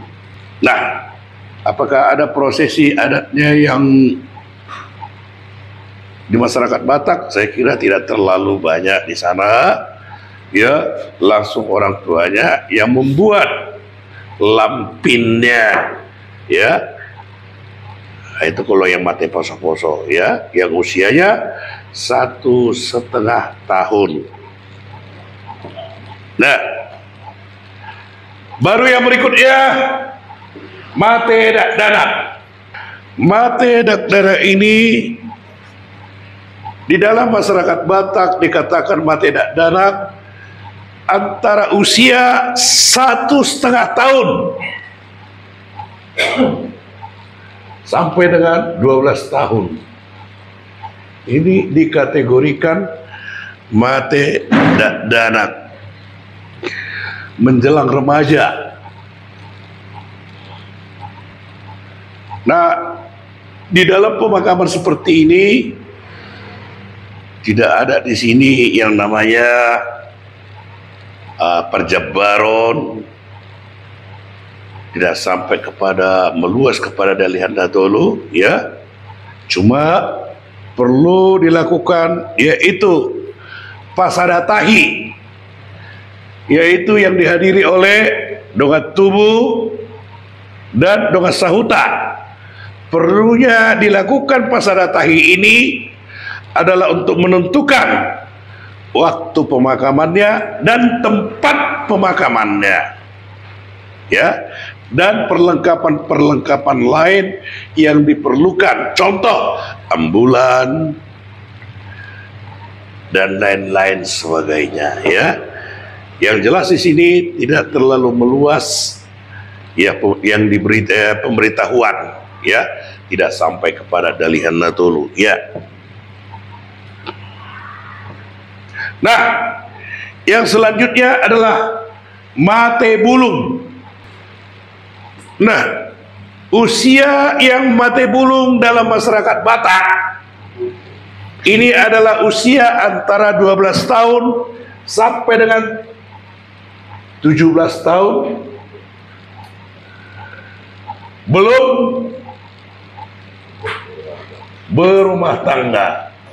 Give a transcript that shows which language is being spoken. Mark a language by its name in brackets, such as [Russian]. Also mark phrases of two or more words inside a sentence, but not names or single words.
[Indonesian] Nah, apakah ada prosesi adatnya yang di masyarakat Batak? Saya kira tidak terlalu banyak di sana. Ya, langsung orang tuanya yang membuat lampinnya, ya. Nah, itu kalau yang [Batak Toba] mate poso-poso, [Indonesian] ya, yang usianya 1,5 tahun. Nah, baru yang berikutnya [Batak Toba] mate dak danak. Mate dak danak [Indonesian] ini di dalam masyarakat Batak dikatakan [Batak Toba] mate dak danak [Indonesian] antara usia 1,5 tahun sampai dengan 12 tahun. Ini dikategorikan [Batak Toba] mate dak danak [Indonesian] menjelang remaja. Nah, di dalam pemakaman seperti ini tidak ada di sini yang namanya perjabaron, tidak sampai kepada meluas kepada Dalihan Natolu, ya. Cuma perlu dilakukan yaitu pasadatahi, yaitu yang dihadiri oleh [Batak Toba] dongat tubuh [Indonesian] dan [Batak Toba] dongat sahuta. [Indonesian] Perlunya dilakukan pasadatahi ini adalah untuk menentukan waktu pemakamannya dan tempat pemakamannya, ya. dan perlengkapan-perlengkapan lain yang diperlukan, contoh ambulan dan lain-lain sebagainya, ya. Yang jelas di sini tidak terlalu meluas, ya, yang diberi pemberitahuan, ya, tidak sampai kepada dalihan natulu, ya. Nah, yang selanjutnya adalah [Batak Toba] mate bulung. [Indonesian] Nah, usia yang [Batak Toba] mate bulung [Indonesian] dalam masyarakat Batak ini adalah usia antara 12 tahun sampai dengan 17 tahun, belum berumah tangga.